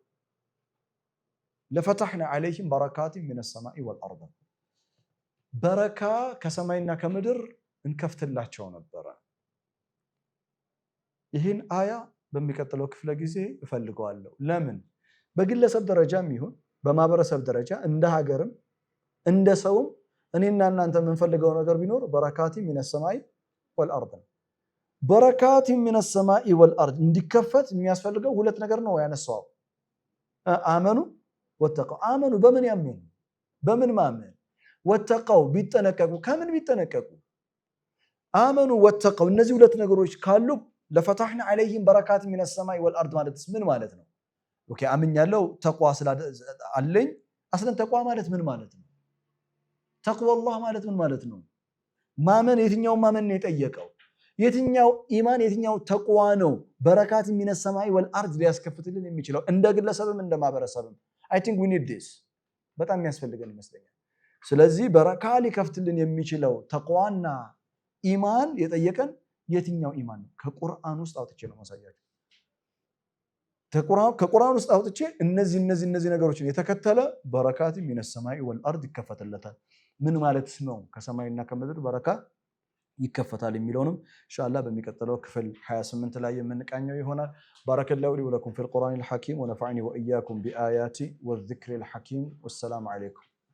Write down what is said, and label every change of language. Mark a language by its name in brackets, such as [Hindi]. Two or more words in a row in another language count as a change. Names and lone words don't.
[Amharic] ለፈተህና [Arabic] عليهم بركات من السماء والارض [Amharic] በረካ ከሰማይና ከምድር እንከፍትላቸው ነበር ይህን አያ በሚቀጥለው ክፍለ ጊዜ እፈልገዋለሁ ለምን በግለሰብ ደረጃም ይሁን በማህበረሰብ ደረጃ እንደ ሀገርም እንደ ሰውም እኔና እናንተ የምንፈልገው ነገር ቢኖር በረካት [Arabic] من السماء والارض [Amharic] በረካት [Arabic] من السماء والارض [Amharic] እንዲከፈት የሚያስፈልገው ሁለት ነገር ነው ያነሳው [Arabic] آمنوا واتقوا [Amharic] አመኑ በምን ያመኑ በምን ማመን ወተቀው ቢጠነቀቁ ከምን ቢጠነቀቁ [Arabic] آمنوا واتقوا [Amharic] እነዚህ ሁለት ነገሮች ካሉ ለፈተህና [Arabic] عليهم بركات من السماء والارض [Amharic] ማለትስ ምን ማለት ነው ኦኬ አምኛለሁ ተቋ አለኝ አስለን ተቋ ማለት ምን ማለት ነው ተቅዋ አላህ ማለት ምን ማለት ነው ማመን የትኛው ማመን ነው የጠየቀው የትኛው ኢማን የትኛው ተቅዋ ነው በረካት [Arabic] من السماء والارض [Amharic] ሊያስከፍትልን የሚችለው እንደ ግለሰብም እንደ ማህበረሰብም [English] I think we need this [Amharic] በጣም የሚያስፈልገን ይመስለኛል ስለዚህ በረካ ሊከፍትልን የሚችለው ተቅዋና ኢማን የጠየቀን የትኛው ኢማን ነው ከቁርአን ውስጥ አውጥቼ ነው ማሳያችሁ ከቁርአን ውስጥ አውጥቼ እነዚህ ነገሮችን የተከተለ በረካት [Arabic] من السماء والارض [Amharic] ይከፈትለታል ምን ማለት ነው ከሰማይና ከምድር በረካ ይከፈታል የሚለውንም ኢንሻአላህ በሚቀጥለው ክፍል 28 ላይ የምንቃኘው ይሆናል [Arabic] بارك الله لي ولكم في القرآن الحكيم ونفعني وإياكم بالآيات والذكر الحكيم والسلام عليكم